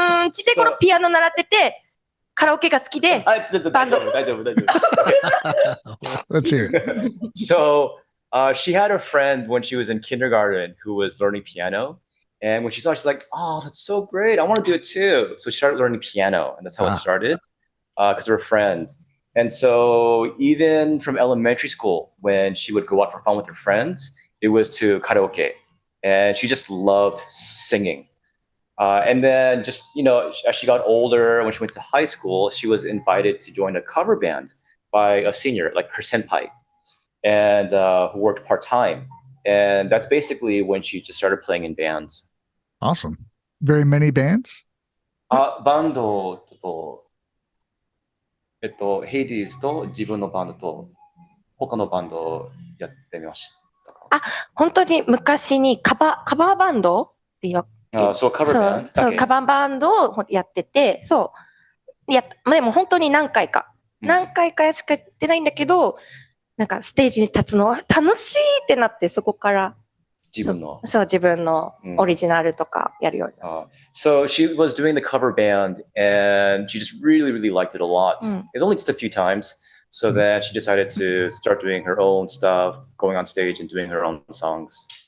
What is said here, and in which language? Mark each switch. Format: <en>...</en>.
<ja>ちっちゃい頃ピアノ習ってて、カラオケが好きで、バンド。大丈夫。</ja> <en>Let's hear it. So, she had a friend when she was in kindergarten who was learning piano. And when she saw it, she's like, oh, that's so great. I want to do it too. So she started learning piano, and that's how it started, because of her friend. And so even from elementary school, when she would go out for fun with her friends, it was to karaoke. And she just loved singing. And then just, as she got older, when she went to high school, she was invited to join a cover band by a senior, like her senpai, and who worked part-time. And that's basically when she just started playing in bands. Awesome. Very many bands?</en> <ja>バンドと、ヘイディーズと自分のバンドと、他のバンドをやってみました。本当に昔にカバーバンドっていうそう、カバーバンド。そう、カバーバンドをやってて、そう。でも本当に何回かしかやってないんだけど、なんかステージに立つのは楽しいってなって、そこから自分のオリジナルとかやるようになった。</ja> <en>So she was doing the cover band and she just really, really liked it a lot. It only just a few times. So then she decided to start doing her own stuff, going on stage and doing her own songs.</en>